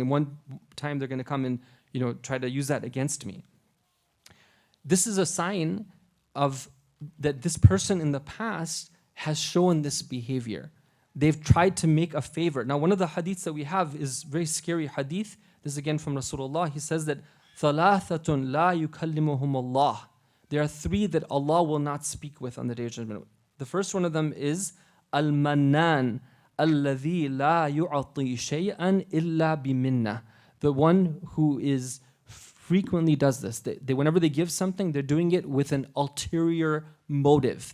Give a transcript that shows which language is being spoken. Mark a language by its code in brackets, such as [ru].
[en] And one time they're going to come and try to use that against me. This is a sign of that this person in the past has shown this behavior. They've tried to make a favor. Now, one of the hadiths that we have is very scary hadith. This is again from Rasulullah. He says that [ar] ثَلَاثَةٌ لَا يُكَلِّمُهُمُ اللَّهِ. [en] There are three that Allah will not speak with on the Day of Judgment. The first one of them is Al-Mannan, [ar] الَّذِي لَا يُعْطِي شَيْئًا إِلَّا بِمِنَّةٍ. [en] The one who is frequently does this. Whenever they give something, they're doing it with an ulterior motive.